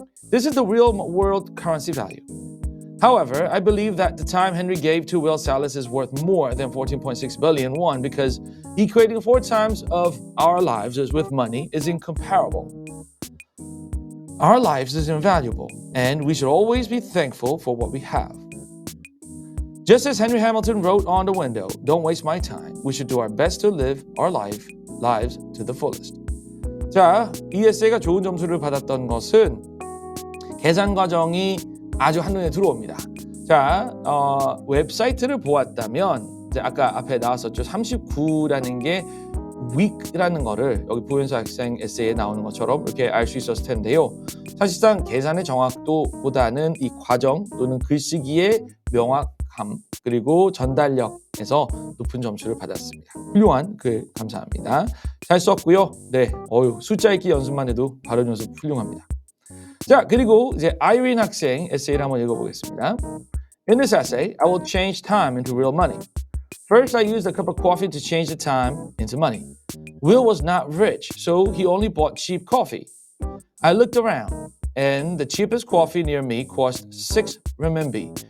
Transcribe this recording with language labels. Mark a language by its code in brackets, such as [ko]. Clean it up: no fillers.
[en] This is the real world currency value. However, I believe that the time Henry gave to Will Salas is worth more than 14.6 billion won because equating 4 times of our lives as with money is incomparable. Our lives is invaluable, and we should always be thankful for what we have. Just as Henry Hamilton wrote on the window, "Don't waste my time. We should do our best to live our lives to the fullest." [ko] 자, 이 에세이가 좋은 점수를 받았던 것은 계산 과정이 아주 한눈에 들어옵니다. 자, 웹사이트를 보았다면 이제 아까 앞에 나왔었죠. 39라는 게 week라는 거를 여기 부연사 학생 에세이에 나오는 것처럼 이렇게 알 수 있었을 텐데요. 사실상 계산의 정확도보다는 이 과정 또는 글쓰기의 명확함 그리고 전달력에서 높은 점수를 받았습니다. 훌륭한 글 감사합니다. 잘 썼고요. 네, 숫자 읽기 연습만 해도 발음 연습 훌륭합니다. 자, 그리고 이제 아이린 학생 에세이를 한번 읽어보겠습니다. [en] In this essay, I will change time into real money. First, I used a cup of coffee to change the time into money. Will was not rich, so he only bought cheap coffee. I looked around, and the cheapest coffee near me cost 6 renminbi.